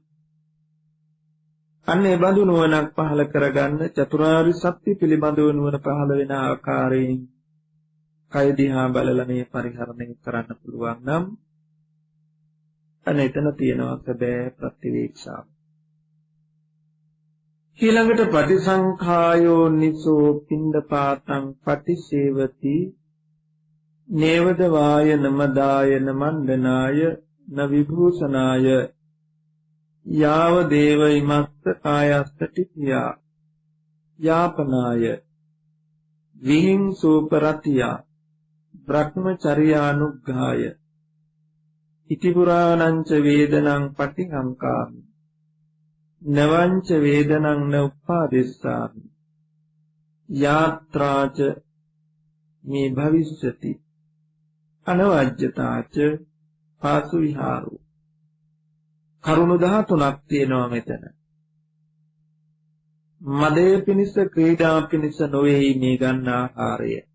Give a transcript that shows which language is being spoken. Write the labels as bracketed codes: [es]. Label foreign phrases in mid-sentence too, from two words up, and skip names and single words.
[si] අන්න ඒ බඳු නුවණක් පහළ කරගන්න චතුරාර්ය සත්‍ය පිළිබඳව නුවණ පහළ වෙන ආකාරයෙන් කය දිහා බලලා මේ පරිහරණය කරන්න පුළුවන් නම් අන්න එතන තියෙනවා සැබෑ ප්‍රතිවේක්ෂාව. [pi] ඊළඟට පටිසංඛායෝ නිසෝ පින්ඩපාතං පටිසේවති නේවද වායන මදායන මණ්ඩනාය න විභූෂනාය යාව දේව ඉමස්ස කායස්ස ටිපියා යාපනාය විහිංසූපරතියා බ්‍රහ්මචර්යානුග්ඝාය ඉති පුරාණංච වේදනං පටිඝංකාමි නවංච වේදනං න උප්පාදෙස්සාමි යාත්‍රාච මේ භවිෂ්‍යති අනවජ්‍යතාච පාසු විහාරෝ. [si] කරුණු 13ක් තියෙනවා මෙතන. මදේ පිනිස ක්‍රීඩා පිනිස නොවේ මේ ගන්න ආහාරය.